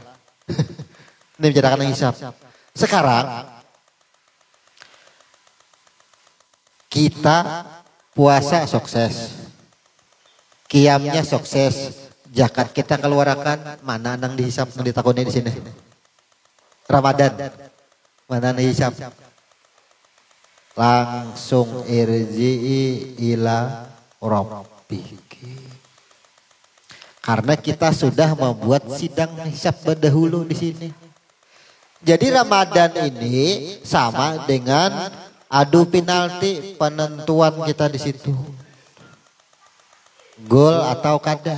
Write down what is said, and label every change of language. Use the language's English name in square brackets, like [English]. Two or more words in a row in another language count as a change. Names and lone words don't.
[Indonesian] Ini membicarakan tentang hisab. Sekarang kita puasa sukses, qiyamnya sukses, zakat kita keluarkan, [Banjar] mana nang dihisab nang ditakoni di sini? Ramadan, mana nang dihisab? [Arabic] Langsung ارجعي إلى ربك. [Indonesian] Karena kita sudah membuat sidang hisab berdahulu di sini. Jadi Ramadan ini sama dengan adu penalti, penentuan kita di situ. [Banjar] Gol atau kada.